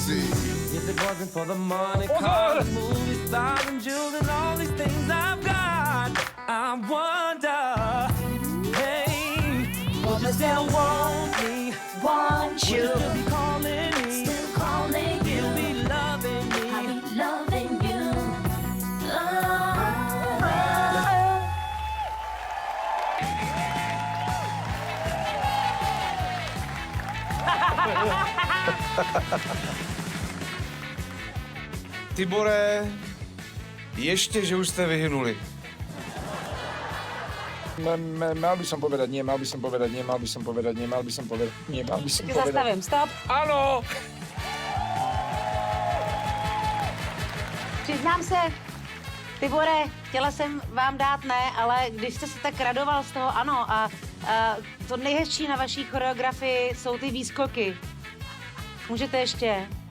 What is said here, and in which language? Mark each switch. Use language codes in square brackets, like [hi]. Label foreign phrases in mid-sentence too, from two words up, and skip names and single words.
[en] If it wasn't for the money, cars, movies, stars, and jewels, and all these things I've got, I wonder, hey, would you still want me? Want Would you, you still be calling me? still calling you, You'll be loving me. I'll be loving you. [cs] Tibore, ještě, že už jste vyhynuli. [sk] Mal by som povedať nie, mal by som povedať nie, mal by som povedať nie, mal by som povedať nie, mal by som povedať... Zastavím, stop. Áno! [cs] Přiznám se, Tibore, chtěla jsem vám dát ne, ale když jste se tak radoval z toho ano a to nejhezčí na vaší choreografii jsou ty výskoky. Můžete ještě?